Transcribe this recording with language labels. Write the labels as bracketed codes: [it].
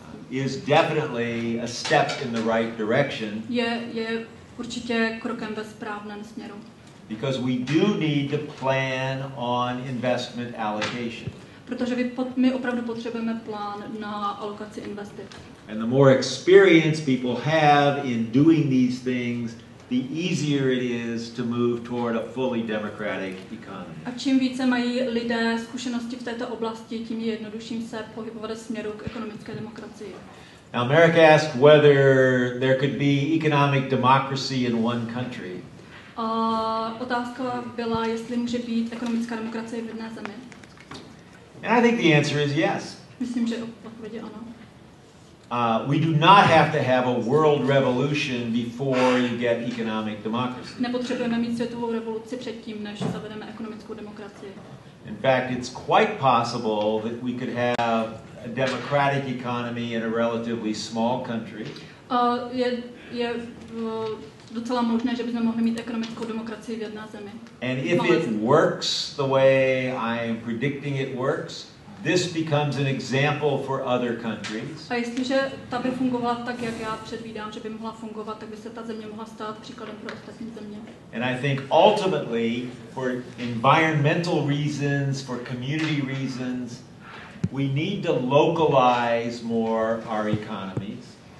[en] is definitely a step in the right direction. [cs] Je určitě krokem ve správném směru. [en] Because we do need to plan on investment allocation. [cs] Protože my opravdu potřebujeme plán na alokaci investic. [en] And the more experience people have in doing these things, the easier it is to move toward a fully democratic economy. [cs] A čím více mají lidé zkušenosti v této oblasti, tím je jednodušším se pohybovat směru k ekonomické demokracii. [en] Now, Marek asked whether there could be economic democracy in one country. [cs] Otázka byla, jestli může být ekonomická demokracie v jedné zemi. [en] And I think the answer is yes. [cs] Myslím, že odpověď je ano. [en] We do not have to have a world revolution before you get economic democracy. [cs] Nepotřebujeme mít světovou revoluci předtím, než zavedeme ekonomickou demokracii. [en] In fact, it's quite possible that we could have a democratic economy in a relatively small country. [cs] Je docela možné, že bychom mohli mít ekonomickou demokracii v jedné zemi. [en] And if it works the way I am predicting it works, this becomes an example for other countries. [cs] A jestliže ta by fungovala tak, jak já předvídám, že by mohla fungovat, tak by se ta země mohla stát příkladem pro ostatní země. [en] And I think ultimately, for environmental reasons, for community reasons, we need to localize more our economies.